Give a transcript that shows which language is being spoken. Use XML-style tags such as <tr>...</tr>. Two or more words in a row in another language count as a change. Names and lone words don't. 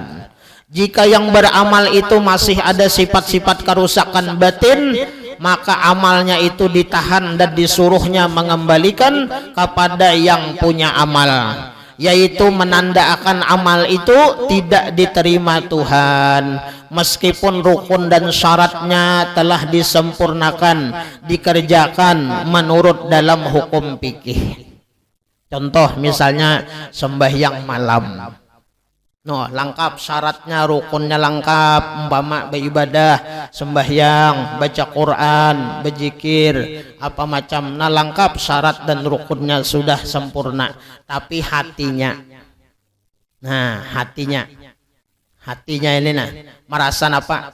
<id>Jika yang beramal itu masih ada sifat-sifat kerusakan batin, maka amalnya itu ditahan dan disuruhnya mengembalikan kepada yang punya amal, yaitu menandakan amal itu tidak diterima Tuhan meskipun rukun dan syaratnya telah disempurnakan, dikerjakan menurut dalam hukum fikih. Contoh misalnya sembahyang malam. No, lengkap syaratnya, rukunnya lengkap, umpama beribadah, sembahyang, baca Quran, berzikir, apa macam, nah lengkap syarat dan rukunnya sudah sempurna. Tapi hatinya, nah hatinya ini nah, merasa apa?</id>